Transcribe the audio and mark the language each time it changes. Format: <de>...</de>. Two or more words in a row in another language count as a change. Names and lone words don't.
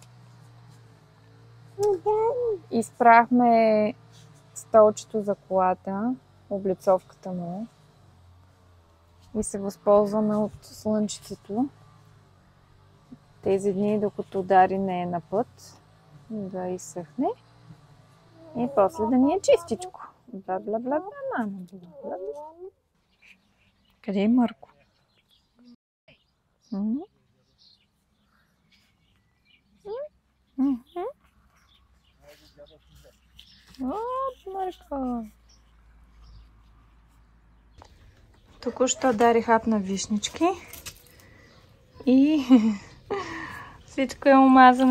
<bg>Изпрахме столчето за колата, облицовката му. И се възползваме от слънчицето. Тези дни, докато Дари не е на път, да изсъхне. И после да ни е чистичко. Бла-бла-бла-бла, мама. Бла-бла. Къде е Марко? Марко! Току-що Дари хапна вишнички и всичко е омазано.</bg>